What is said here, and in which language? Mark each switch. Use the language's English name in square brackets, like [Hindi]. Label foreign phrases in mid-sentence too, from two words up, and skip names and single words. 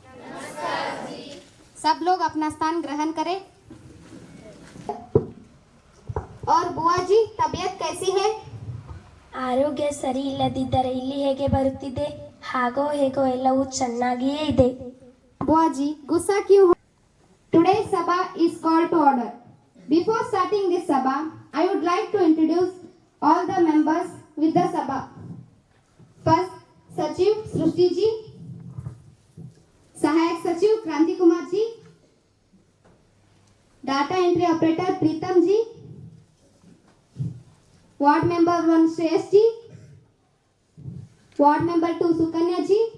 [Hindi] सब लोग अपना स्थान ग्रहण करें. और बुआ जी, तबीयत कैसी है? [Kannada] ಆರೋಗ್ಯ ಸರಿ ಇಲ್ಲದಿದ್ದರೆ ಇಲ್ಲಿ ಹೇಗೆ ಬರುತ್ತಿದೆ? ಹಾಗೋ ಹೇಗೋ ಎಲ್ಲವೂ ಚೆನ್ನಾಗಿಯೇ ಇದೆ. [Hindi] बुआ जी, गुस्सा क्यों हो? [English] Today's sabha is called to order. Before starting this sabha, I would like to introduce all the members with the sabha. [Hindi] First, Sachiv Srushti ji, सहायक सचिव क्रांति कुमार जी, [English] data entry operator [Hindi] प्रीतम जी, [English] ward member [Hindi] 1 श्रेयस जी, [English] ward member [Hindi] 2 सुकन्या जी,